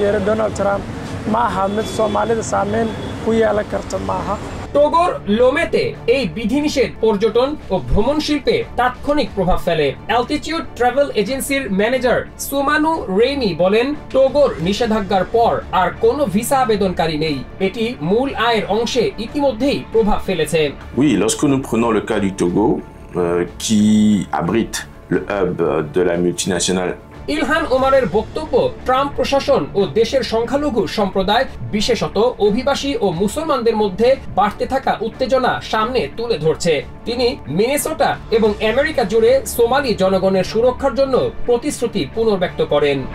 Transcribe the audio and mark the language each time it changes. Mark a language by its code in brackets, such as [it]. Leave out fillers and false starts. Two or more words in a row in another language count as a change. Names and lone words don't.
[bn] টোগোর লোমেতে এই বিধিনিষেধ পর্যটন ও ভ্রমণ শিল্পে তাৎক্ষণিক প্রভাব ফেলে। অ্যালটিটিউড ট্রাভেল এজেন্সির ম্যানেজার সুমানু রেইমি বলেন টোগোর নিষেধাজ্ঞার পর আর কোনো ভিসা আবেদনকারী নেই। এটি মূল আয়ের অংশে ইতিমধ্যেই প্রভাব ফেলেছে। [fr] Oui, lorsque nous prenons le cas du Togo, qui abrite le hub de la multinationale. [bn] ইলহান ওমারের বক্তব্য ট্রাম্প প্রশাসন ও দেশের সংখ্যালঘু সম্প্রদায় বিশেষত অভিবাসী ও মুসলমানদের মধ্যে বাড়তে থাকা উত্তেজনা সামনে তুলে ধরছে। তিনি মিনেসোটা এবং আমেরিকা জুড়ে সোমালি জনগণের সুরক্ষার জন্য প্রতিশ্রুতি পুনর্ব্যক্ত করেন।